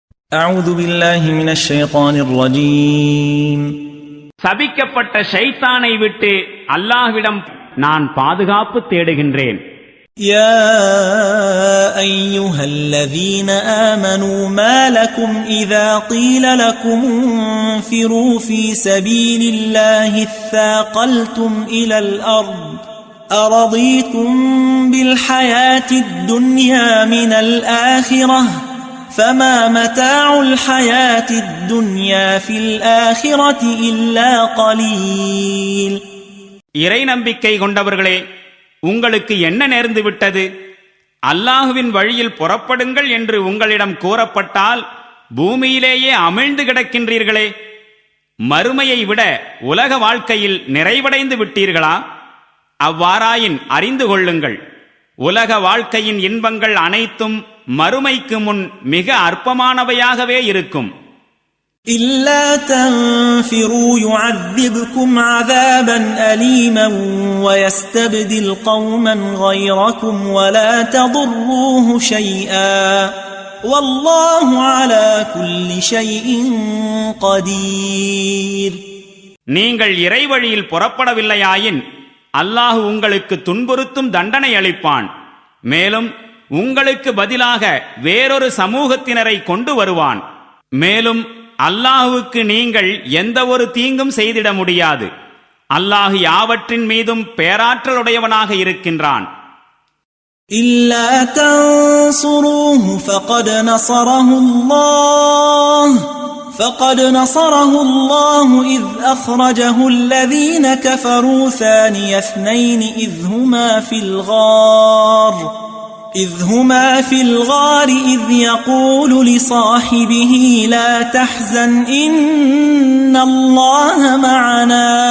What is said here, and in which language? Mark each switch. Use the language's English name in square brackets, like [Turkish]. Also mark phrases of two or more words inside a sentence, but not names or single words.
[Arabic] أعوذ بالله من الشيطان الرجيم. [Tamil] சபிக்கப்பட்ட ஷைத்தானை விட்டு அல்லாஹ்விடம் நான் பாதுகாப்பு தேடுகின்றேன். [Arabic] يا أيها الذين آمنوا ما لكم إذا قيل لكم انفروا في سبيل الله اثاقلتم إلى الأرض أرضيتم بالحياة الدنيا من الآخرة فما متاع الحياة الدنيا في الآخرة إلا قليل. [Tamil] இறை நம்பிக்கை கொண்டவர்களே, உங்களுக்கு என்ன நேர்ந்து விட்டது? அல்லாஹுவின் வழியில் புறப்படுங்கள் என்று உங்களிடம் கூறப்பட்டால் பூமியிலேயே அமிழ்ந்து கிடக்கின்றீர்களே. மறுமையை விட உலக வாழ்க்கையில் நிறைவடைந்து விட்டீர்களா? அவ்வாறாயின் அறிந்து கொள்ளுங்கள், உலக வாழ்க்கையின் இன்பங்கள் அனைத்தும் மறுமைக்கு முன் மிக அற்பமானவையாகவே இருக்கும். [Arabic] إلا تنفروا يعذبكم عذابا أليما ويستبدل قوما غيركم ولا تضروه شيئا والله على كل شيء قدير. [Tamil] நீங்கள் இறைவழியில் புறப்படவில்லையாயின் அல்லாஹ் உங்களுக்கு துன்புறுத்தும் தண்டனை அளிப்பான். மேலும் உங்களுக்கு பதிலாக வேறொரு சமூகத்தினரை கொண்டு வருவான். மேலும் அல்லாஹுவுக்கு நீங்கள் எந்த ஒரு தீங்கும் செய்திட முடியாது. அல்லாஹ் யாவற்றின் மீதும் பேராற்றலுடையவனாக இருக்கின்றான். [Arabic] إلا تنصروه فقد نصره الله إذ أخرجه الذين كفروا ثاني اثنين إذ هما في الغار إذ يقول لصاحبه لا تحزن إن الله معنا